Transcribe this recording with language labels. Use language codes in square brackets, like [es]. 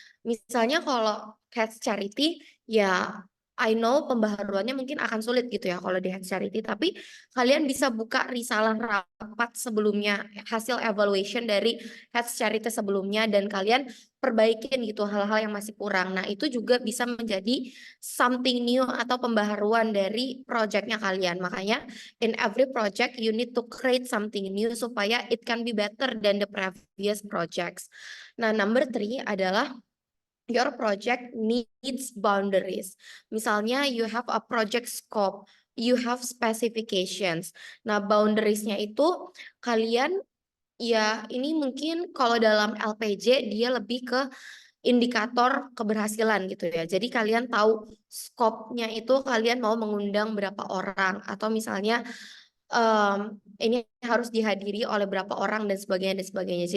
[id] Misalnya kalau Cats Charity, ya [en] I know [id] pembaharuannya mungkin akan sulit gitu ya kalau di Cats Charity, tapi kalian bisa buka risalah rapat sebelumnya, hasil evaluation dari Cats Charity sebelumnya, dan kalian perbaikin gitu hal-hal yang masih kurang. Nah, itu juga bisa menjadi [en] something new [id] atau pembaharuan dari projectnya kalian. Makanya [en] in every project you need to create something new [id] supaya [en] it can be better than the previous projects. [id] Nah, [en] number 3 [id] adalah [en] your project needs boundaries. [id] Misalnya [en] you have a project scope, you have specifications. [id] Nah, boundariesnya itu kalian ya ini mungkin kalau dalam LPJ dia lebih ke indikator keberhasilan gitu ya. Jadi kalian tahu skopnya itu kalian mau mengundang berapa orang atau misalnya ini harus dihadiri oleh berapa orang dan sebagainya dan sebagainya.